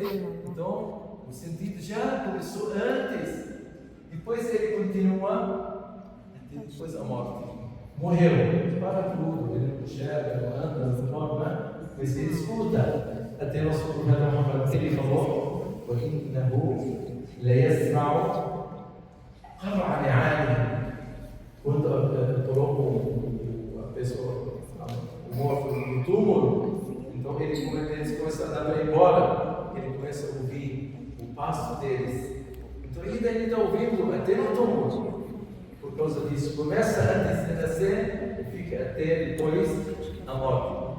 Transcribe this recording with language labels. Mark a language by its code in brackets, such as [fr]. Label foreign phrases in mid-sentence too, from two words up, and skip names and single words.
[pt] Então, o sentido já começou antes. Depois ele continua até depois a morte. Morreu, para tudo, ele não enxerga, não anda, não forma, mas ele escuta. Até nosso profeta Muhammad, ele falou: [ar] وَإِنَّهُ لَيَسْمَعُ قَرْعَ نِعَالِهِ. [pt] Quando colocam a pessoa, o morto no túmulo, então eles começam a dar embora, ele começa a ouvir o passo deles. Então ainda ele está ouvindo até no túmulo. Por causa disso, começa antes de nascer e fica até depois na morte.